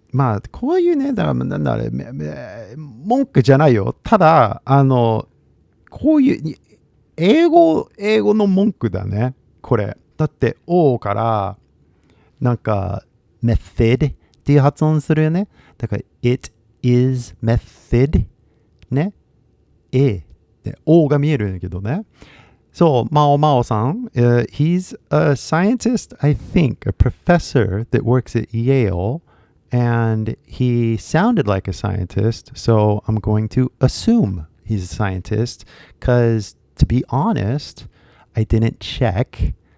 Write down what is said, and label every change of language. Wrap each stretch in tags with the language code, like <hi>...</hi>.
<ja>まあこういうね、だからなんだあれ、文句じゃないよ。ただ、こういう英語の文句だね。これ。だって O からなんか method っていう発音するよね。だから</ja> <en>it is method</en> <ja>ね。で O が見えるんだけどね。</ja> <en>So, Mao san, he's a scientist, I think, a professor that works at Yale, and he sounded like a scientist, so I'm going to assume he's a scientist, because to be honest, I didn't check.</en>